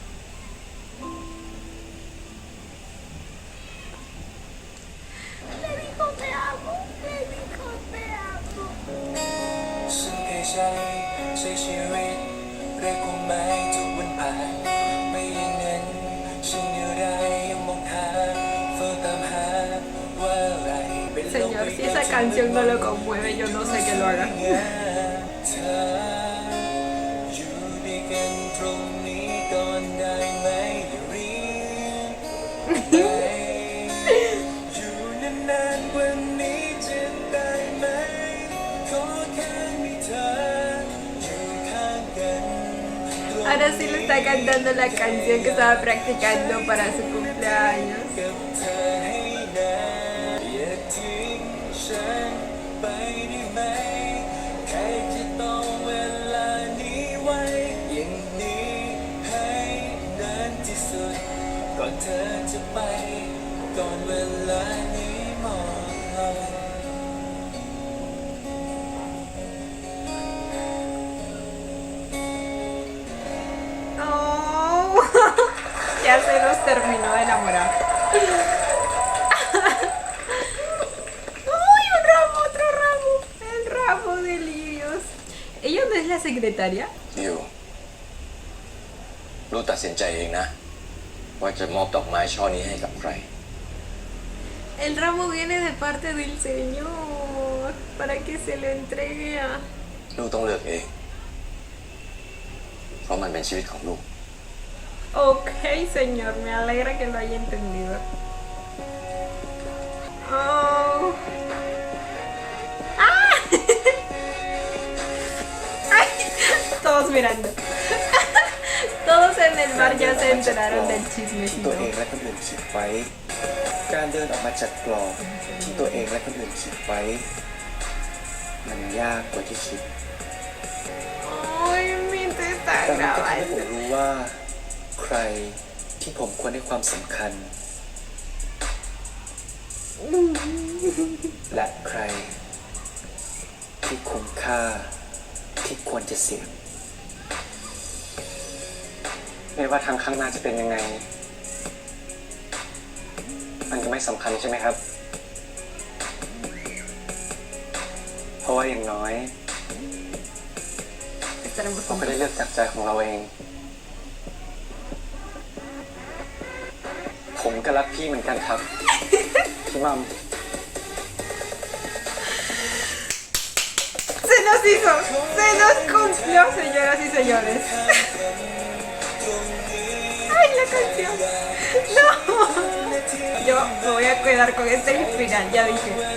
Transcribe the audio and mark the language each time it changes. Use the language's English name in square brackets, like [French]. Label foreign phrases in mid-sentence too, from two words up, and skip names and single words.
[Thai] ฉันเคยใช้ชีวิตเรียกความหมายทุกวันผ่านไม่อย่างนั้นฉันอยู่ได้ยังมองหาเฝ้าตามหาว่าอะไรเป็นโลก [Spanish] Señor, si esa canción no lo conmueve, yo no sé que lo haga. [Thai] เธออยู่ด้วยกันตรงนี้ก่อนได้ไหมอย่ารีบไปอยู่นานๆกว่านี้จะได้ไหมขอแค่มีเธออยู่ข้างกัน [Spanish] Ahora sí le está cantando la canción que estaba practicando para su cumpleaños. [Thai] กับเธอให้นานอย่าทิ้งฉันไปได้ไหมใครจะต้องเวลานี้ไว้อย่างนี้ให้นานที่สุดก่อนเธอจะไปก่อนเวลานี้หมดลง [Spanish] Oh, ya se nos terminó de enamorar. ¡Uy, un ramo, otro ramo! El ramo de lirios. ¿Ella no es la secretaria? [Thai] ดิวรู้ตัดสินใจเองนะ ว่าจะมอบดอกไม้ช่อนี้ให้กับใคร [Spanish] El ramo viene de parte del Señor para que se lo entregue a... [Thai] ลูกต้องเลือกเอง เพราะมันเป็นชีวิตของลูก [Spanish] Ok, señor, me alegra que lo haya entendido. Oh. ¡Ah! Ay, todos mirando. Todos en el bar ya se enteraron del [Thai] ที่ [Spanish] chismecito. [Thai] ตัวเองและคนอื่นคิดไว้ การเดินออกมาจากกรอบที่ตัวเองและคนอื่นคิดไว้ มันยากกว่าที่คิด [Spanish] Ay, mi te está [Thai] แต่มันก็ทำให้ผม [Spanish] grabando. [Thai] รู้ว่า ใครที่ผมควรให้ความสำคัญ และใครที่คุ้มค่าที่ควรจะเสี่ยง ไม่ว่าทางข้างหน้าจะเป็นยังไง มันก็ไม่สำคัญใช่ไหมครับ เพราะว่าอย่างน้อย [Spanish] Estaremos [Thai] เราก็ได้ [Spanish] juntos. [Thai] เลือกจากใจของเราเอง ผมก็รักพี่เหมือนกันครับ พี่มัม [Spanish] Se nos hizo, se nos cumplió, señoras y señores. Ay, la canción. No. Yo me voy a quedar con este final, ya dije.